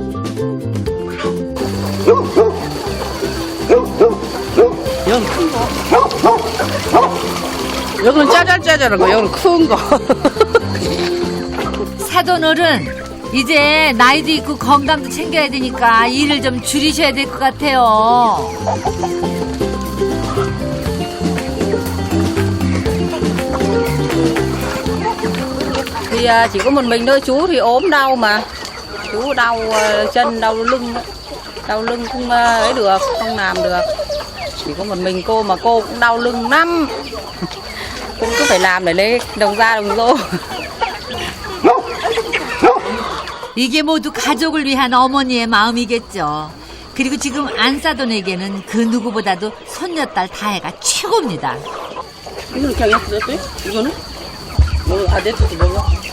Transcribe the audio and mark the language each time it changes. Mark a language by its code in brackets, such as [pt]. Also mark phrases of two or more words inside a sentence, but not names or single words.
[ko] 여기는 큰 거. 여기는 짜잘짜잘한 거, 여기는 큰 거. 사돈 어른, 이제 나이도 있고 건강도 챙겨야 되니까 일을 좀 줄이셔야 될 것 같아요. [vi] Thì chỉ có một mình thôi, chú thì ốm đau mà. Chú đau chân, đau lưng. Đau lưng không ấy được, không làm được. Chỉ có một mình cô mà cô cũng đau lưng lắm. cũng cứ phải làm để lấy đồng ra đồng rô. [ko] 이게 모두 가족을 위한 어머니의 마음이겠죠. 그리고 지금 안사돈에게는 그 누구보다도 손녀딸 다혜가 최고입니다. 이거는 그냥 였어요? 이거는? 냈어도 먹어.